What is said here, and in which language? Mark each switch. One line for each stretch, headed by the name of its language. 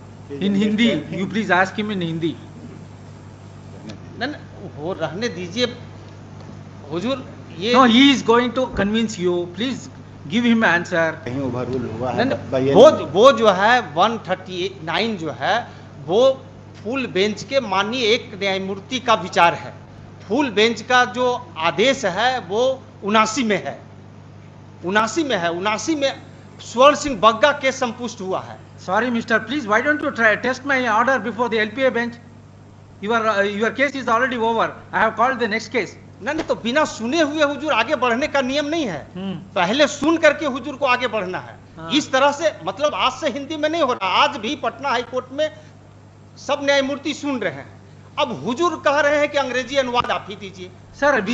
English: In Hindi, you please ask him in Hindi.
Hindi: न वो रहने दीजिए हुजूर। ये
English: No, he is going to convince you. Please give him answer.
Hindi: कहीं overrule हुआ न, है वो जो है 139 जो है वो फुल बेंच के माननीय एक न्यायमूर्ति का विचार है। फुल बेंच का जो आदेश है वो 79 में है, 79 में स्वर्ण सिंह बग्गा केस संपुष्ट हुआ है।
English: Sorry, Mister, please, why don't you try test my order before the LPA bench? Your case is already over. I have called the next case.
Hindi: नहीं तो बिना सुने हुए हुजूर आगे बढ़ने का नियम नहीं है। हम्म। पहले सुन करके हुजूर को आगे बढ़ना है। हाँ। इस तरह से मतलब आज से हिंदी में नहीं हो रहा। आज भी पटना हाई कोर्ट में सब न्यायमूर्ति सुन रहे हैं। अब हुजूर कह रहे हैं कि अंग्रेजी अनुवाद आप ही दीजिए। Sir, अभी